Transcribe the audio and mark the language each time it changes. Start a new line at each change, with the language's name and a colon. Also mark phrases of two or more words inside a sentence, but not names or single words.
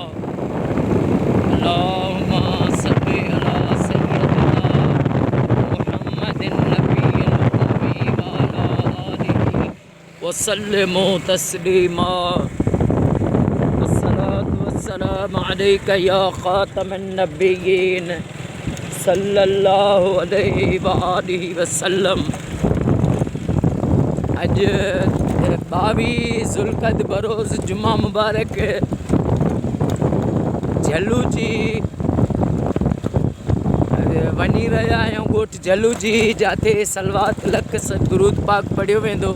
Arabic: اللهم صل على سيدنا محمد النبي الأمي وعلى آله وسلم تسليما. الصلاة والسلام عليك يا خاتم النبيين صلى الله عليه وآله وسلم.
Sindhi: अज 22 ज़ुल्क़द बरोज़ जुमा मुबारक झलू जी वञी रहिया आहियूं ॻोठ झलू जी, जाते सलवात लख दुरूद पाक पढ़ियो वेंदो।